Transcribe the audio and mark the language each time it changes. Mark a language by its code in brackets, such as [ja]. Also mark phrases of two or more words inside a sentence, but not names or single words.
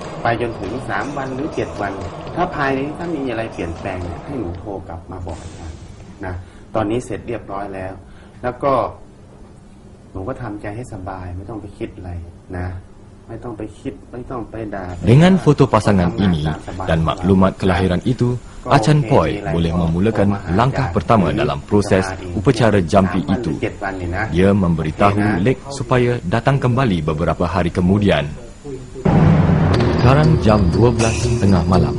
[th] จนถึง3 วันหรือ7 วัน ถ้าภายในถ้ามีอะไรเปลี่ยนแปลงเนี่ยให้หนูโทรกลับมาบอกอาจารย์นะตอนนี้เสร็จเรียบร้อยแล้ว แล้วก็หนูก็ทำใจให้สบายไม่ต้องไปคิดอะไรนะไม่ต้องไปคิดไม่ต้องไปด่า [ms] Dengan foto pasangan ini dan maklumat kelahiran itu, Achan Poi boleh memulakan langkah pertama dalam proses upacara jampi itu. Dia memberitahu Lek supaya datang kembali beberapa hari kemudian. Sekarang jam 12 tengah malam.